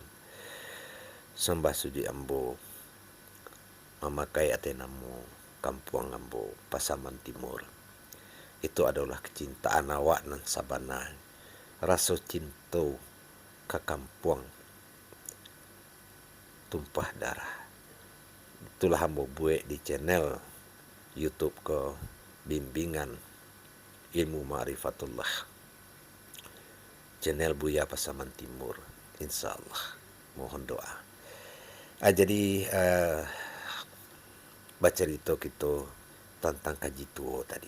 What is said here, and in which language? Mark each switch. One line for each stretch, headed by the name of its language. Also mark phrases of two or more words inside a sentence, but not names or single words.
Minangkabau: Sambah suci ambo memakai atenamu kampung ambo Pasaman Timur. Itu adalah kecintaan awak nan sabana.
Indonesian: Rasa cinta ke kampung tumpah darah. Itulah ambo buat di channel YouTube ke Bimbingan Ilmu Ma'rifatullah. Channel Buya Pasaman Timur. InsyaAllah. Mohon doa. Jadi baca cerita kita tentang kaji tua tadi.